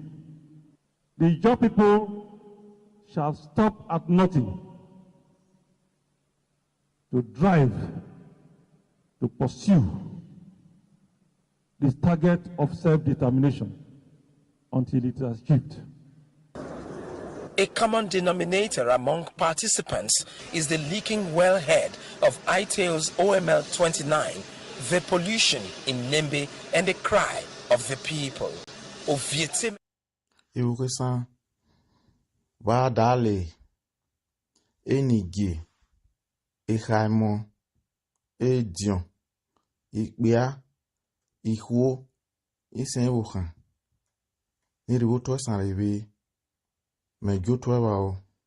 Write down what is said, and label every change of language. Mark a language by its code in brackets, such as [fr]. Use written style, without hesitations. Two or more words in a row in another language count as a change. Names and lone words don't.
[en] The Ijaw people shall stop at nothing to drive, to pursue this target of self-determination until it is achieved. A common denominator among participants is the leaking wellhead of ITAO's OML 29, the pollution in Nembe, and the cry of the people. Vadale Enige Ehaimo Edion Ikbea Ihuo Isenwohan Niriwoto Sanrive Megotwao